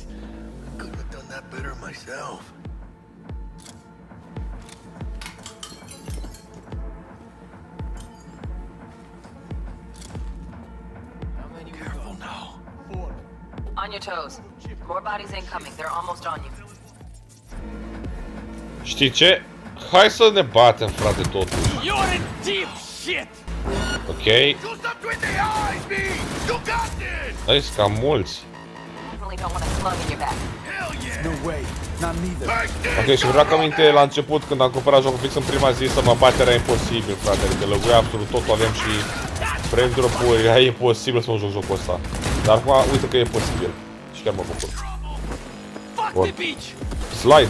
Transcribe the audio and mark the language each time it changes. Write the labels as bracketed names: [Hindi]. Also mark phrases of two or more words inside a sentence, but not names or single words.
[English] I couldn't have done that better myself. Careful now. On your toes. More bodies incoming. They're almost on you. [Romanian] Știi ce? Hai să ne batem, frate, totuși. [English] You're in deep shit. Ok. Do something with the eyes, B! You got this! [Romanian] Aici cam mulți. [English] Definitely don't want a slug in your back. Hell yeah! No way. Not neither. [Romanian] Ok, și vreau că aminte la început, când am cumpărat jocul fix în prima zi, să mă bat era imposibil, frate. Adică lăguia absolut totul, avem și [English] frame drop- [Romanian] uri, era imposibil să mă joc jocul ăsta. Dar acum, uite că e posibil. Și chiar mă bucur. Bun. Slide!